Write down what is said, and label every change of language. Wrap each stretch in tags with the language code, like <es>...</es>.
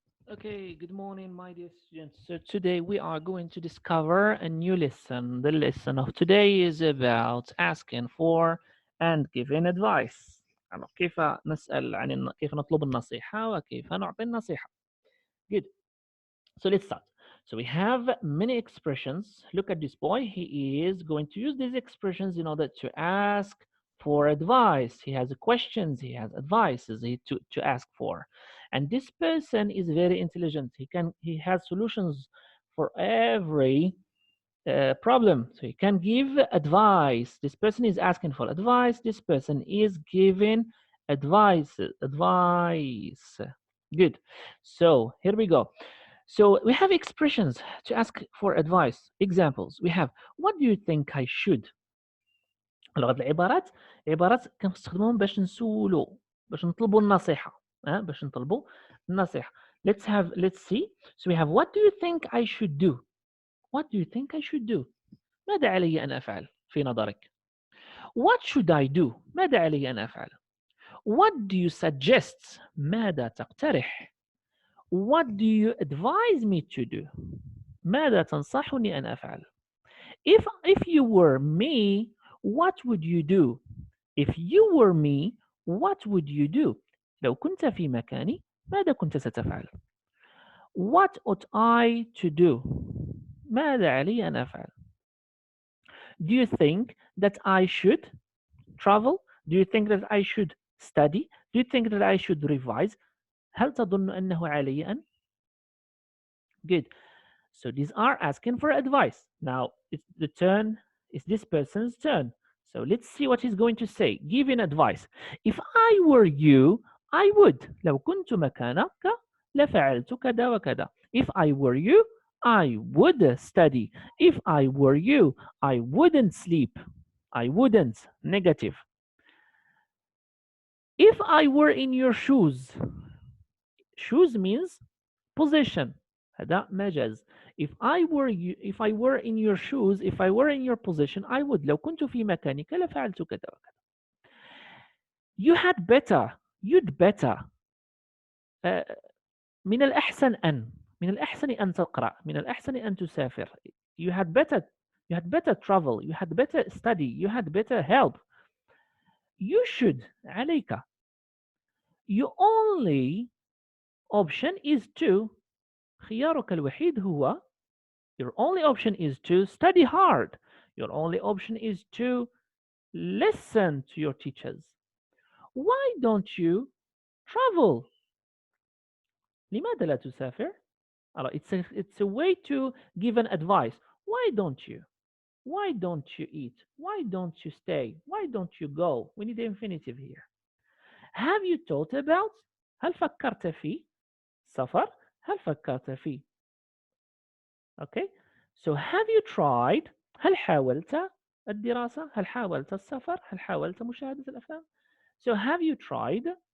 <en>Okay, good morning, my dear students. So today we are going to discover a new lesson. The lesson of today is about asking for and giving advice.</en> <ar>يعني كيف نسأل عن كيف نطلب النصيحة وكيف نعطي النصيحة.</ar> <en>Good. So let's start. So we have many expressions. Look at this boy. He is going to use these expressions in order to ask for advice. He has questions. He has advices to ask for. And this person is very intelligent. He has solutions for every problem. So he can give advice. This person is asking for advice. This person is giving advice. Advice. Good. So here we go. So we have expressions to ask for advice. Examples. We have what do you think I should?</en> <ar>لغة العبارات عبارات كنستخدموهم باش نسولو باش نطلبوا النصيحة باش نطلبوا النصيحة.</ar> <en>Let's see. So we have what do you think I should do? What do you think I should do?</en> <ar>ماذا علي أن أفعل في نظرك؟</ar> <en>What should I do?</en> <ar>ماذا علي أن أفعل؟</ar> <en>What do you suggest?</en> <ar>ماذا تقترح؟</ar> <en>What do you advise me to do?</en> <ar>ماذا تنصحني أن أفعل؟</ar> <en>If you were me, what would you do? If you were me, what would you do?</en> <ar>لو كنت في مكاني ماذا كنت ستفعل؟</ar> <en>What ought I to do?</en> <ar>ماذا علي أن أفعل؟</ar> <en>Do you think that I should travel? Do you think that I should study? Do you think that I should revise?</en> <ar>هل تظن أنه علي أن؟ Good.</ar> <en>So these are asking for advice. Now it's this person's turn. So let's see what he's going to say. Giving advice. If I were you, I would.</en> <ar>لو كنت مكانك لفعلت كذا وكذا.</ar> <en>If I were you, I would study. If I were you, I wouldn't sleep. I wouldn't. Negative. If I were in your shoes. Shoes means position.</en> <ar>هذا مجاز.</ar> <en>If I were in your shoes, if I were in your position, I would.</en> <ar>لو كنت في مكانك لفعلت كذا وكذا.</ar> <en>You had better. You'd better.</en> <ar>من الأحسن أن تقرأ. من الأحسن أن تسافر.</ar> <en>You had better travel. You had better study. You had better help. You should.</en> <ar>عليك.</ar> <en>Your only option is to.</en> <ar>خيارك الوحيد هو.</ar> <en>Your only option is to study hard. Your only option is to listen to your teachers. Why don't you travel?</en> <ar>لماذا لا تسافر?</ar> <en>It's a way to give an advice. Why don't you? Why don't you eat? Why don't you stay? Why don't you go? We need the infinitive here. Have you thought about?</en> <ar>هل فكرت في سفر؟ هل فكرت في Okay.</ar> <en>So have you tried?</en> <ar>هل حاولت الدراسة؟ هل حاولت السفر؟ هل حاولت مشاهدة الأفلام؟</ar> <en>So have you tried?</en>